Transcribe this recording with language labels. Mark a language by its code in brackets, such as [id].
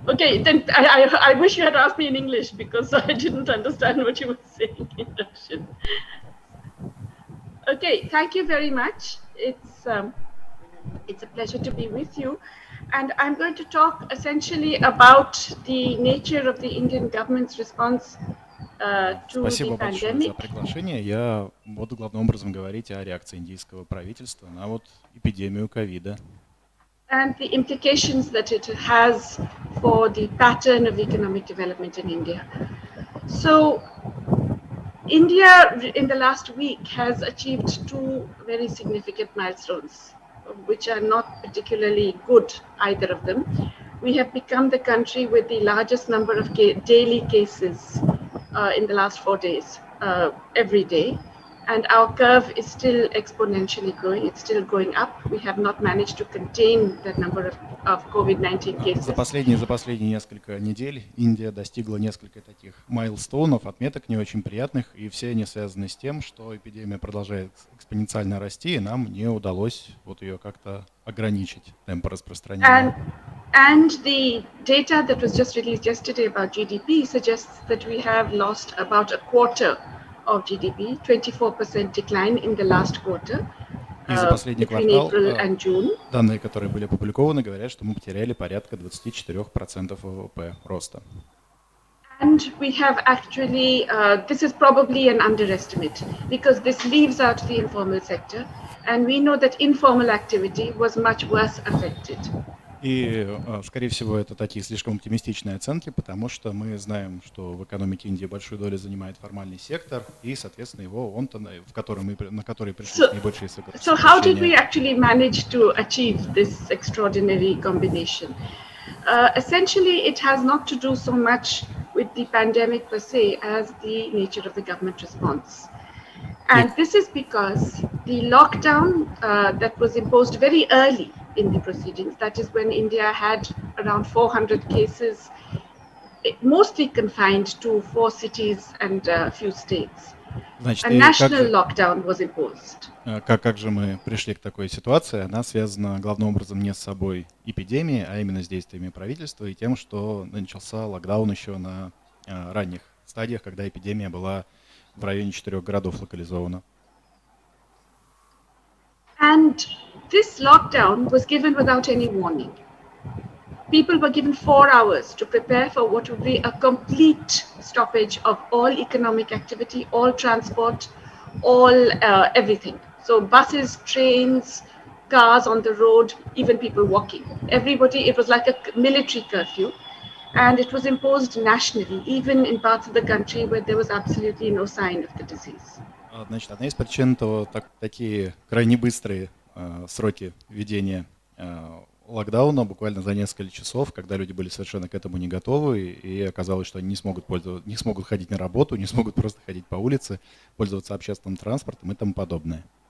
[en] Okay, then I wish you had asked me in English because I didn't understand what you were saying in Russian. Okay, thank you very much. It's a pleasure to be with you. And I'm going to talk essentially about the nature of the Indian government's response [ru] Спасибо большое за приглашение. Я буду главным образом говорить о реакции индийского правительства на вот эпидемию ковида. [en] And the implications that it has for the pattern of economic development in India. So, India in the last week has achieved two very significant milestones, which are not particularly good, either of them. We have become the country with the largest number of daily cases in the last 4 days, every day. And our curve is still exponentially growing. It's still going up. We have not managed to contain the number of COVID-19 cases. [ru] За последние несколько недель Индия достигла несколько таких майлстоунов, отметок не очень приятных, и все они связаны с тем, что эпидемия продолжает экспоненциально расти, и нам не удалось вот ее как-то ограничить, темпы распространения. [en] And the data that was just released yesterday about GDP suggests that we have lost about a quarter of GDP, 24% decline in the last quarter, between April and June. [ru] Данные, которые были опубликованы, говорят, что мы потеряли порядка 24% ВВП роста. [en] And we have actually, this is probably an underestimate because this leaves out the informal sector, and we know that informal activity was much worse affected. [ru] И, скорее всего, это такие слишком оптимистичные оценки, потому что мы знаем, что в экономике Индии большую долю занимает формальный сектор, и, соответственно, на который пришли наибольшие сокращения. [en] So how did we actually manage to achieve this extraordinary combination? Essentially, it has not to do so much with the pandemic per se as the nature of the government response. And this is because the lockdown that was imposed very early in the proceedings, that is when India had around 400 cases, mostly confined to 4 cities and a few states. [ru] Значит, [en] a national lockdown was imposed. [ru] Как же мы пришли к такой ситуации? Она связана главным образом не с собой эпидемией, а именно с действиями правительства и тем, что начался локдаун еще на ранних стадиях, когда эпидемия была в районе 4 городов локализована. [en] And this lockdown was given without any warning. People were given 4 hours to prepare for what would be a complete stoppage of all economic activity, all transport, all everything. So buses, trains, cars on the road, even people walking. Everybody, it was like a military curfew. And it was imposed nationally, even in parts of the country where there was absolutely no sign of the disease. [ru] Значит, одна из причин того, такие крайне быстрые сроки введения локдауна, буквально за несколько часов, когда люди были совершенно к этому не готовы, и оказалось, что они не смогут ходить на работу, не смогут просто ходить по улице, пользоваться общественным транспортом и тому подобное.